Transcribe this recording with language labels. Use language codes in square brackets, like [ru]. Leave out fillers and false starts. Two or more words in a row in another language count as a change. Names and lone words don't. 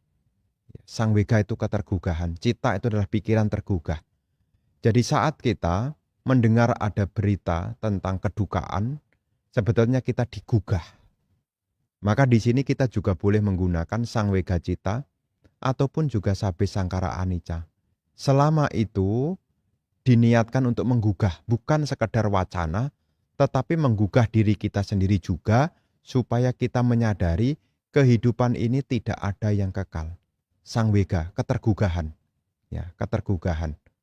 [pi] Sang wega [id] itu ketergugahan, cita itu adalah pikiran tergugah. Jadi saat kita mendengar ada berita tentang kedukaan, sebetulnya kita digugah. Maka di sini kita juga boleh menggunakan [pi] sang wega cita [id] ataupun juga [pi] sabbe sangkara anicca. [id] Selama itu diniatkan untuk menggugah, bukan sekedar wacana, tetapi menggugah diri kita sendiri juga supaya kita menyadari kehidupan ini tidak ada yang kekal. [pi] Sang wega, [id] ketergugahan. Ya, ketergugahan.